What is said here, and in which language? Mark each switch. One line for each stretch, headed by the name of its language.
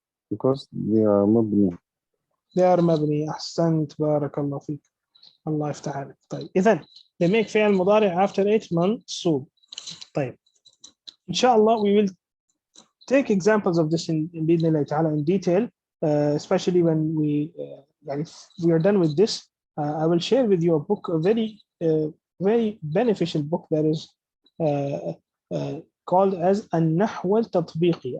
English: Because they are مبني. They are مبني.
Arabic: أحسنت بارك الله فيك. الله يفتح عليك. طيب, إذن
English: they make
Arabic: فعل مضارع
English: after it
Arabic: منصوب.
English: طيب, inshallah we will take examples of this in
Arabic: بإذن الله تعالى
English: in detail, especially when we are done with this. I will share with you a book, a very beneficial book that is called as an-Nahw التطبيقي.